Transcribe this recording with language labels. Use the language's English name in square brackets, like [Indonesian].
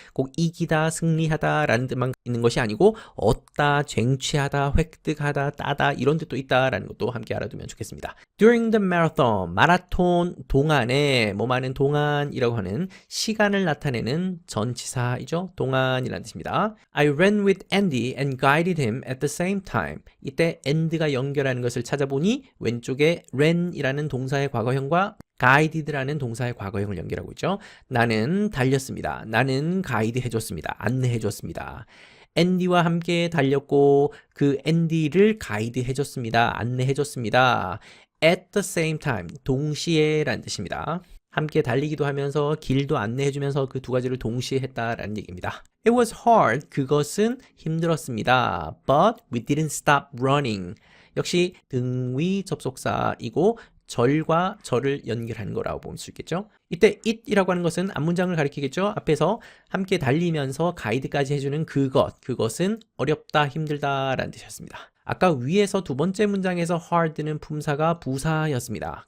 [Korean] 꼭 이기다, 승리하다 라는 뜻만 있는 것이 아니고 얻다, 쟁취하다, 획득하다, 따다 이런 뜻도 있다 라는 것도 함께 알아두면 좋겠습니다. [English] During the marathon, [Korean] 마라톤 동안에, 뭐하는 동안이라고 하는 시간을 나타내는 전치사이죠. 동안이라는 뜻입니다. [English] I ran with Andy and guided him at the same time. [Korean] 이때 and가 연결하는 것을 찾아보니 왼쪽에 ran이라는 동사의 과거형과 guided라는 동사의 과거형을 연결하고 있죠. 나는 달렸습니다. 나는 가이드 해줬습니다. 안내해 줬습니다. 앤디와 함께 달렸고 그 앤디를 가이드 해줬습니다. 안내해 줬습니다. [English] At the same time, [Korean] 동시에 라는 뜻입니다. 함께 달리기도 하면서 길도 안내해주면서 그 두 가지를 동시에 했다라는 얘기입니다. [English] It was hard. [Korean] 그것은 힘들었습니다. [English] But we didn't stop running. [Korean] 역시 등위 접속사이고 절과 절을 연결하는 거라고 볼 수 있겠죠. 이때 it이라고 하는 것은 앞문장을 가리키겠죠. 앞에서 함께 달리면서 가이드까지 해주는 그것은 어렵다, 힘들다 라는 뜻이었습니다. 아까 위에서 두 번째 문장에서 hard는 품사가 부사였습니다.